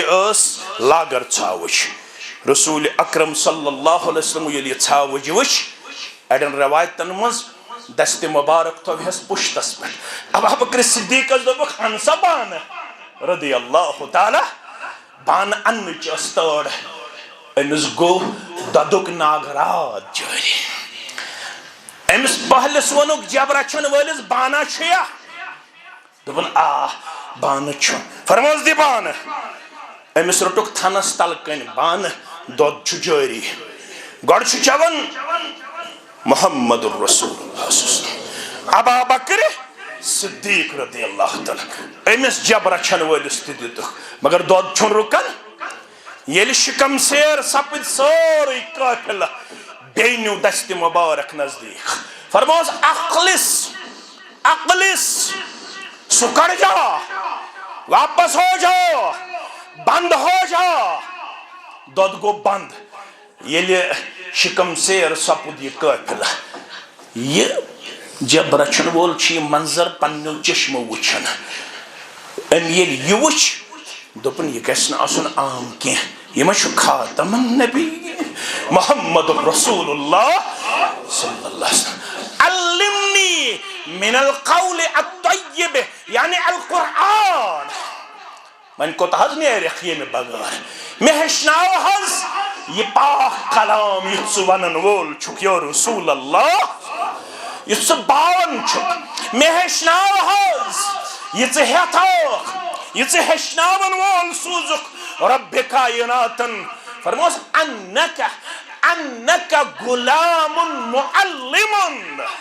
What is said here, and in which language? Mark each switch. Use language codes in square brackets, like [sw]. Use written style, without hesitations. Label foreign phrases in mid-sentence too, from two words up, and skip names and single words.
[ks] ٲس لاگر ژھاوٕچ رسول اکرم [ar] صلی اللہ علیہ وسلم [ks] ییٚلہِ یہِ ژھاوٕج وٕچھ اڑٮ۪ن رٮ۪وایتن منٛز دستِ مُبارک تھوہس پُشتس پٮ۪ٹھ ابو بکر صدیقس دوٚپُکھ ان سا بانہٕ [ar] رضی اللہ تعالیٰ [ks] بانہٕ اننٕچ ٲس تٲر أمِس گوٚو دۄدُک ناگرات جٲری أمِس پہلِس ووٚنُکھ جب رچھن وٲلِس بانا چھُیا دوٚپُن آ بانہٕ چھُ فرموس دِ بانہٕ أمِس روٚٹُکھ تھنس تل کٔنۍ بانہٕ دۄد چھُ جٲری گۄڈٕ چھُ چٮ۪وان محمد الرسول اللہ ابا بکر صدیق [ar] رضی اللہ تعالیٰ [ks] أمِس جب رچھن وٲلِس تہِ دِتُکھ مگر دۄد چھُنہٕ رُکان ییٚلہِ شِکم سیر سپٕدۍ سورُے قٲفِلہٕ بیٚیہِ نیوٗ دستِ مُبارک نزدیٖک فرموس اقلِس اقلِس سُہ کڑ جا [ur] واپس ہو جا بند ہو [ks] جا دۄد گوٚو بند ییٚلہِ شِکم سیر سپُد یہِ قٲفِلہٕ یہِ جب رچھن وول چھُ یہِ منظر پننیو چشمو وٕچھان أمۍ ییٚلہِ یہِ وٕچھ دوٚپُن یہِ گژھِ نہٕ آسُن عام کینٛہہ یہِ ما چھُ خاتم النبی محمد رسول اللہ [ar] صلی اللہ علیہ وسلم علمنی من القول الطیب یعنی القرآن [ks] وۄنۍ کوتاہ حظ نیرٮ۪کھ ییٚمہِ بغٲر مےٚ ہیٚچھناو حظ یہِ پاک کلام یُتھ ژٕ ونن وول چھُکھ [ar] یا رسول اللہ [ks] یُتھ ژٕ باوان چھُکھ مےٚ ہیٚچھناو حظ یہِ ژٕ ہیٚتھوکھ یہِ ژٕ ہیٚچھناون وول سوٗزُکھ ربِ کائناتن فرموس انکا غلام معلم